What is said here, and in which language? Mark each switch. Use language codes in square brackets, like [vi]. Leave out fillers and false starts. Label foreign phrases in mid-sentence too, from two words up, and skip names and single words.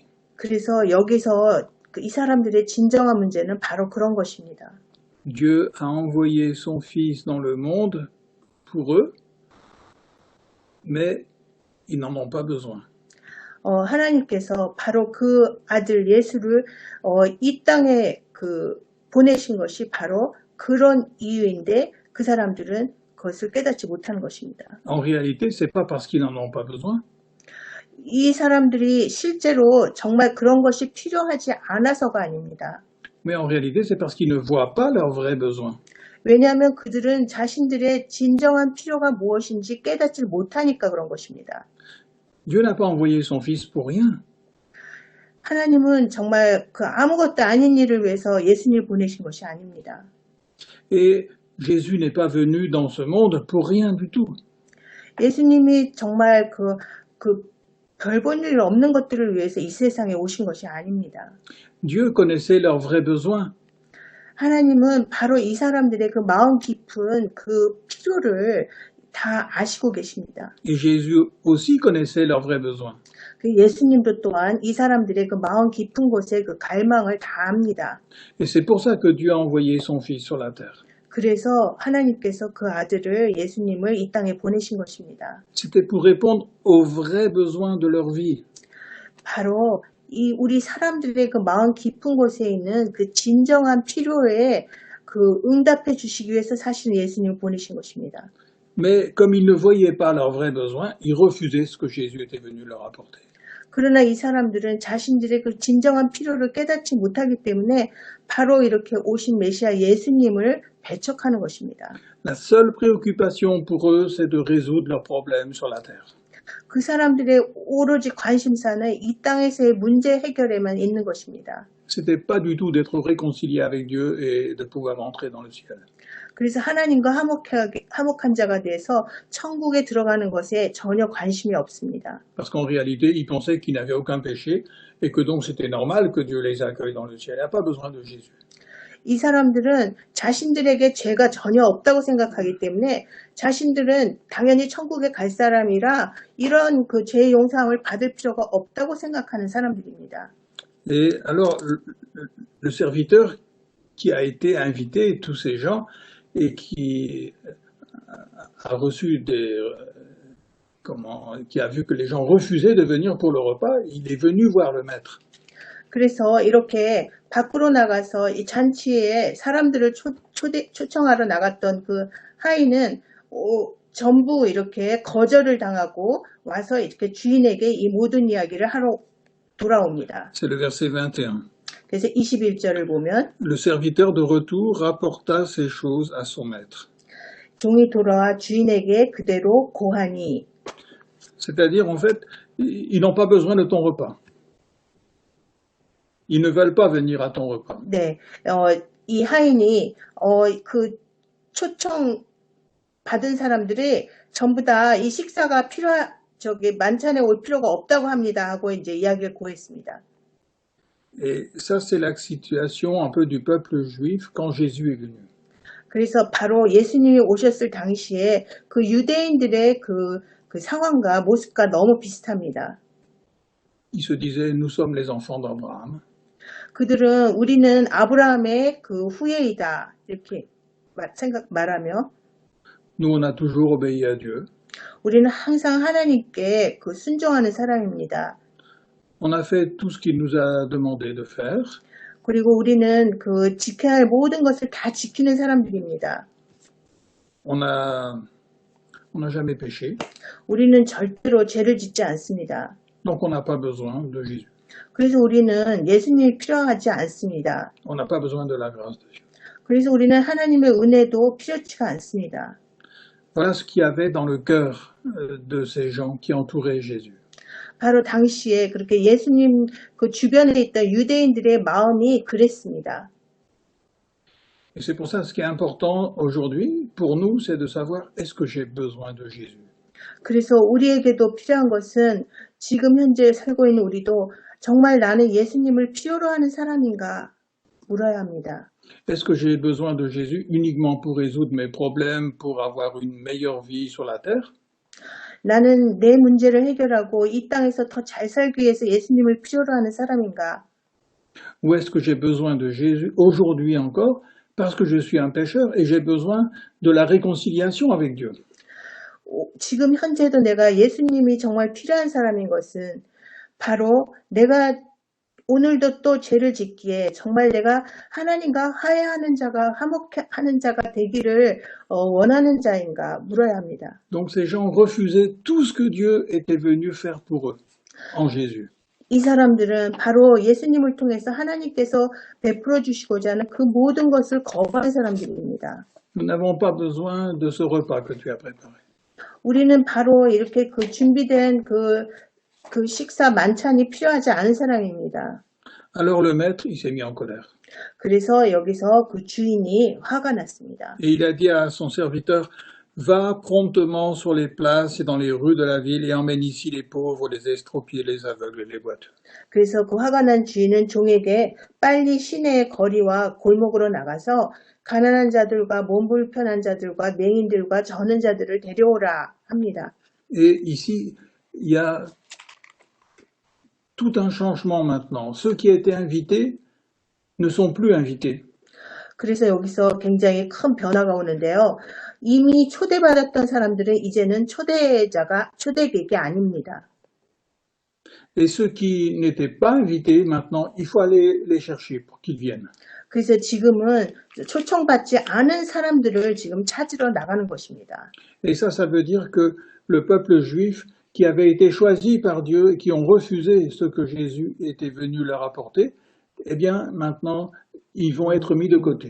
[ko] 그래서 여기서 이 사람들의 진정한 문제는 바로 그런 것입니다. [fr] Dieu a envoyé son Fils dans le monde pour eux, mais ils n'en ont pas besoin. [ko] 하나님께서 바로 그 아들 예수를 이 땅에 보내신 것이 바로 그런 이유인데 그 사람들은 그것을 깨닫지 못하는 것입니다. [fr] En réalité, c'est pas parce qu'ils n'en ont pas besoin, [ko] 이 사람들이 실제로 정말 그런 것이 필요하지 않아서가 아닙니다. [fr] mais en réalité, c'est parce qu'ils ne voient pas leurs vrais besoins. [ko] 왜냐하면 그들은 자신들의 진정한 필요가 무엇인지 깨닫지 못하니까 그런 것입니다. [fr] Dieu n'a pas envoyé son Fils pour rien. [ko] 하나님은 정말 그 아무것도 아닌 일을 위해서 예수님을 보내신 것이 아닙니다. [fr] Et Jésus n'est pas venu dans ce monde pour rien du tout. [ko] 예수님이 정말 별 볼 일 없는 것들을 위해서 이 세상에 오신 것이 아닙니다. [fr] Dieu connaissait leurs vrais besoins. [ko] 하나님은 바로 이 사람들의 그 마음 깊은 그 필요를 다 아시고 계십니다. [fr] Et Jésus aussi connaissait leurs vrais besoins. [ko] 예수님도 또한 이 사람들의 그 마음 깊은 곳에 그 갈망을 다 압니다. [fr] Et c'est pour ça que Dieu a envoyé son Fils sur la terre. [ko] 그래서 하나님께서 그 아들을 예수님을 이 땅에 보내신 것입니다. [fr] C'était pour répondre aux vrais besoins de leur vie. [ko] 바로 우리 사람들의 그 마음 깊은 곳에 있는 그 진정한 필요에 응답해 주시기 위해서 사실 예수님을 보내신 것입니다. [fr] Mais comme ils ne voyaient pas leurs vrais besoins, ils refusaient ce que Jésus était venu leur apporter. [ko] 그러나 이 사람들은 자신들의 그 진정한 필요를 깨닫지 못하기 때문에 바로 이렇게 오신 메시아 예수님을 배척하는 것입니다. [fr] La seule préoccupation pour eux, c'est de résoudre leurs problèmes sur la terre. [ko] 그 사람들의 오로지 관심사는 이 땅에서의 문제 해결에만 있는 것입니다. [fr] C'était pas du tout d'être réconcilié avec Dieu et de pouvoir entrer dans le ciel. [ko] 그래서 하나님과 화목한 자가 돼서 천국에 들어가는 것에 전혀 관심이 없습니다. [fr] Parce qu'en réalité, ils pensaient qu'ils n'avaient aucun péché et que donc c'était normal que Dieu les accueille dans le ciel. Il n'y a pas besoin de Jésus. [ko] 이 사람들은 자신들에게 죄가 전혀 없다고 생각하기 때문에 자신들은 당연히 천국에 갈 사람이라 이런 그 죄의 용서함을 받을 필요가 없다고 생각하는 사람들입니다. [fr] Et alors, le serviteur qui a été invité, tous ces gens, et qui a reçu qui a vu que les gens refusaient de venir pour le repas, il est venu voir le maître. [ko] 그래서 이렇게 밖으로 나가서 이 잔치에 사람들을 초청하러 나갔던 그 하인은 전부 이렇게 거절을 당하고 와서 이렇게 주인에게 이 모든 이야기를 하러 돌아옵니다. [fr] C'est le verset 21. [ko] 그래서 21절을 보면 [fr] Le serviteur de retour rapporta ces choses à son maître. [ko] 종이 돌아와 주인에게 그대로 고하니. [fr] C'est-à-dire, en fait, ils n'ont pas besoin de ton repas. Ils ne veulent pas venir à ton repas. [ko] 네, 이 하인이 그 초청 받은 사람들이 전부 다 이 식사가 만찬에 올 필요가 없다고 합니다 하고 이제 이야기를 고했습니다. [fr] Et ça, c'est la situation un peu du peuple juif quand Jésus est venu. [ko] 그래서 바로 예수님이 오셨을 당시에 그 유대인들의 그 상황과 모습과 너무 비슷합니다. [fr] Ils se disaient, nous sommes les enfants d'Abraham. [ko] 그들은 우리는 아브라함의 그 후예이다 이렇게 말하며 [fr] Nous, on a toujours obéi à Dieu. [ko] 우리는 항상 하나님께 그 순종하는 사람입니다. [fr] On a fait tout ce qu'il nous a demandé de faire. [ko] 그리고 우리는 그 지켜야 할 모든 것을 다 지키는 사람들입니다. [fr] On n'a jamais péché. [ko] 우리는 절대로 죄를 짓지 않습니다. [fr] Donc, on n'a pas besoin de Jésus. [ko] 그래서 우리는 예수님이 필요하지 않습니다. [fr] On n'a pas besoin de la grâce de Dieu. [ko] 그래서 우리는 하나님의 은혜도 필요치가 않습니다. [fr] Voilà ce qu'il y avait dans le cœur de ces gens qui entouraient Jésus. [ko] 바로 당시에 그렇게 예수님 그 주변에 있던 유대인들의 마음이 그랬습니다. [fr] Et c'est pour ça ce qui est important aujourd'hui pour nous, c'est de savoir est-ce que j'ai besoin de Jésus. [ko] 그래서 우리에게도 필요한 것은 지금 현재 살고 있는 우리도 정말 나는 예수님을 필요로 하는 사람인가 물어야 합니다. [fr] Est-ce que j'ai besoin de Jésus uniquement pour résoudre mes problèmes, pour avoir une meilleure vie sur la terre? [ko] 나는 내 문제를 해결하고 이 땅에서 더 잘 살기 위해서 예수님을 필요로 하는 사람인가? [fr] Ou est-ce que j'ai besoin de Jésus aujourd'hui encore parce que je suis un pécheur et j'ai besoin de la réconciliation avec Dieu? [ko] 지금 현재도 내가 예수님이 정말 필요한 사람인 것은 바로 내가 오늘도 또 죄를 짓기에 정말 내가 하나님과 화해하는 자가 화목하는 자가 되기를 원하는 자인가 물어야 합니다. [fr] Donc ces gens refusaient tout ce que Dieu était venu faire pour eux en Jésus. [ko] 이 사람들은 바로 예수님을 통해서 하나님께서 베풀어 주시고자 하는 그 모든 것을 거부한 사람들입니다. [fr] Nous n'avons pas besoin de ce repas que tu as préparé. [ko] 우리는 바로 이렇게 그 준비된 그 식사 만찬이 필요하지 않은 사람입니다. [fr] Alors le maître, il s'est mis en colère. [ko] 그래서 여기서 그 주인이 화가 났습니다. [fr] Et il a dit à son serviteur, va promptement sur les places et dans les rues de la ville et emmène ici les pauvres, les estropiés, les aveugles et les boiteux. [ko] 그래서 그 화가 난 주인은 종에게 빨리 시내의 거리와 골목으로 나가서 가난한 자들과 몸 불편한 자들과 맹인들과 저는 자들을 데려오라 합니다. [fr] Et ici, il y a tout un changement maintenant. Ceux qui étaient invités ne sont plus invités. [ko] 그래서 여기서 굉장히 큰 변화가 오는데요. 이미 초대받았던 사람들은 이제는 초대객이 아닙니다. [fr] Et ceux qui n'étaient pas invités, maintenant, il faut aller les chercher pour qu'ils viennent. [ko] 그래서 지금은 초청받지 않은 사람들을 지금 찾으러 나가는 것입니다. [fr] Et ça veut dire que le peuple juif qui avait été choisi par Dieu et qui ont refusé ce que Jésus était venu leur apporter, eh bien, maintenant, ils vont être mis de côté.